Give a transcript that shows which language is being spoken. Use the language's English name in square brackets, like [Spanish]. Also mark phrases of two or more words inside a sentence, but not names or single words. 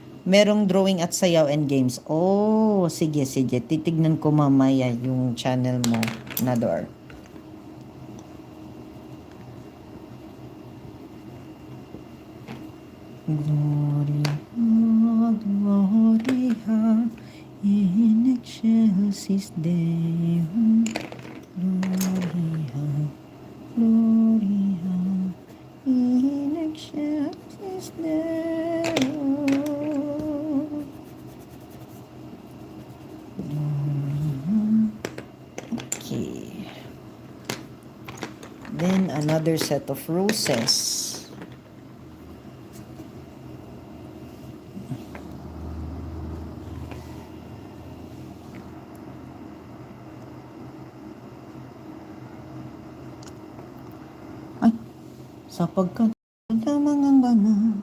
[Filipino] Merong drawing at sayaw and games. Oh, sige, sige. Titignan ko mamaya yung channel mo, Nador. [Latin] Gloria, Gloria, in excelsis Deum. Gloria, Gloria, in excelsis Deum. [English] Okay. Then another set of roses. [Filipino] Ay, sapagkat lamang ang bana.